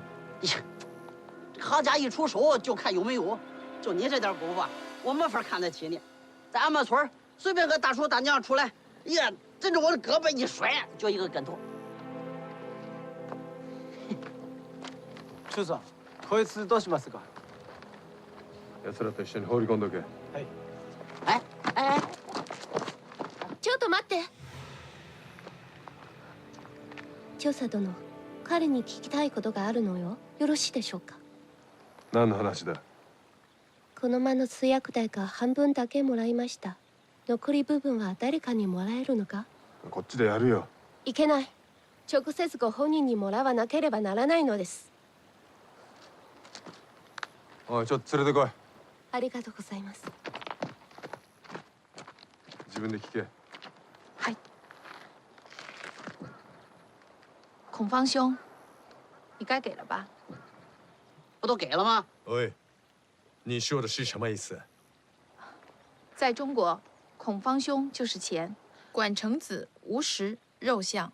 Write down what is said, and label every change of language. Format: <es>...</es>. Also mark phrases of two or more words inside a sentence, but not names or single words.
<zh>呀，这行家一出手就看有没有，就你这点功夫，我没法看得起你。在俺们村随便个大叔大娘出来，呀，枕着我的胳膊一甩，就一个跟头。</zh> <ja>中さん、こいつどうしますか？奴らと一緒に放り込んどけ。哎哎，ちょっと待って。調査殿、彼に聞きたいことがあるのよ。よろしいでしょうか。何の話だ？この間の通訳代が半分だけもらいました。残り部分は誰かにもらえるのか？こっちでやるよ。いけない。直接ご本人にもらわなければならないのです。おい、ちょっと連れてこい。ありがとうございます。自分で聞け。</ja> <zh>嗨，孔方兄，你该给了吧？不都给了吗？喂，你说的是什么意思？在中国，孔方兄就是钱，管成子无实肉相。</zh>